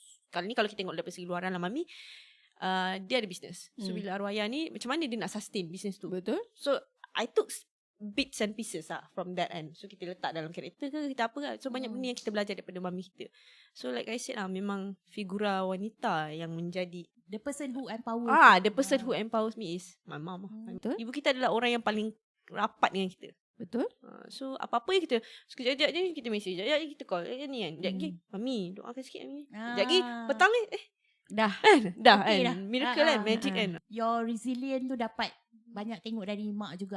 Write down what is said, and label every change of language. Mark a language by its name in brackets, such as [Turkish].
[Malay] kalau kita tengok dari segi luaran lah, Mami dia ada business. So bila arwah ayah ni macam mana dia nak sustain business tu. Betul. [English] So I took bits and pieces lah from that end. [Malay] So kita letak dalam karakter ke, kita apa ke. So banyak benda yang kita belajar daripada mami kita. [English] So like I said [Malay] lah, memang figura wanita yang menjadi [English] The person who empower. the person who empowers me is my mom. [Malay] Betul. Ibu kita adalah orang yang paling rapat dengan kita. Betul. So apa-apa yang kita sekejap je kita mesej, sekejap je kita call. Ni kan. Sekejap lagi, mami doakan sikit mami. Sekejap lagi petang ni Dah. dah Okay kan. Miracle kan, magic kan. Your resilient tu dapat banyak tengok dari mak juga.